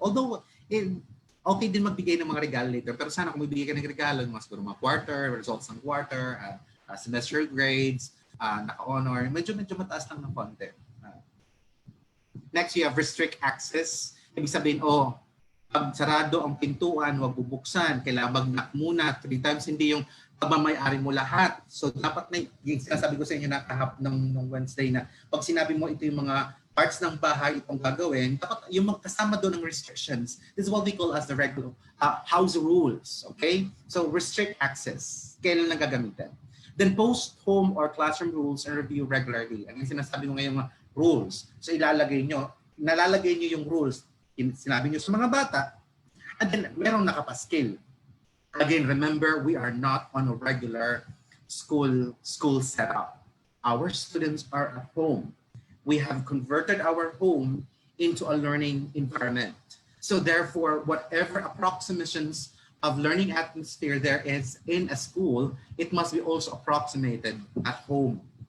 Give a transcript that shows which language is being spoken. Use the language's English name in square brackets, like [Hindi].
[Filipino] Although, okay din magbigay ng mga regalo later, pero sana kung magbigay ka ng regalo, siguro mga quarter, results ng quarter, semester grades, naka-honor, medyo mataas lang ng konti. [English] Next, you have restrict access. [Filipino] Ibig sabihin, pag sarado ang pintuan, huwag bubuksan. Kailangan mag-knock muna 3 times, hindi yung pagmamayari mo lahat. So, dapat na, yung sinasabi ko sa inyo nakahap ng Wednesday na, pag sinabi mo ito yung mga parts ng bahay itong gagawin, dapat yung magkasama doon ng restrictions. [English] This is what we call as the regular house rules. Okay? So, restrict access. [Filipino] Kailan lang gagamitin. [English] Then, post home or classroom rules and review regularly. [Filipino] Ang sinasabi mo ngayon mga rules. So, nalalagay nyo yung rules. Sinabi nyo sa mga bata, and then merong nakapaskil. [English] Again, remember, we are not on a regular school setup. Our students are at home. We have converted our home into a learning environment. So therefore, whatever approximations of learning atmosphere there is in a school, it must be also approximated at home.